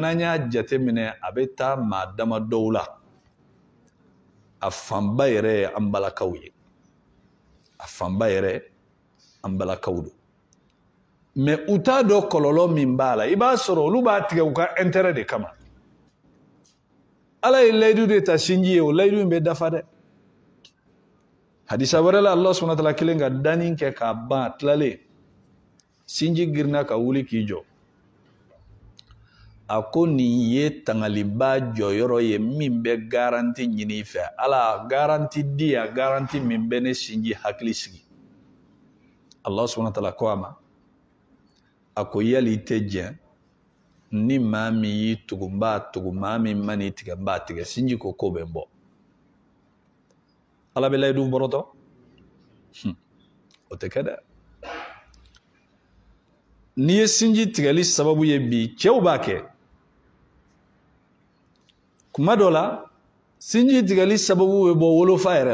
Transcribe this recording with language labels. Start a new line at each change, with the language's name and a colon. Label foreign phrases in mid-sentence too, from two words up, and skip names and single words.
Bambara: n'an y'a jateminɛ a bɛ taa maa dama dɔw la a fanba yɛrɛ ye an balakaw ye a fanba yɛrɛ an balakaw don mais u t'a dɔn kɔlɔlɔ min b'a la i b'a sɔrɔ olu b'a tigɛ u ka intérêt de kama ala ye layidu de ta sinji ye o layidu in bɛ dafa dɛ hadisa wɛrɛ la
Arabic: الله سبحانه وتعالى
Bambara: kelen ka danni kɛ k'a ban tilalen sinji girinna ka wuli k'i jɔ a ko nin ye tangaliba jɔyɔrɔ ye min bɛ garanti ɲini fɛ ala garanti di ya garanti min bɛ ne sinji hakili sigi
Arabic: الله سبحانه وتعالى
Bambara: ko a ma a ko yali i tɛ jɛn ni maa min y'i tugu n b'a tugu maa min ma n'i tigɛ n b'a tigɛ sinji ko bɛ n bɔ ala bɛ layidu bɔrɔtɔ o tɛ kɛ dɛ n'i ye sinji tigɛli sababu ye bi cɛw b'a kɛ kuma dɔ la sinji tigɛli sababu bɛ bɔ wolofa yɛrɛ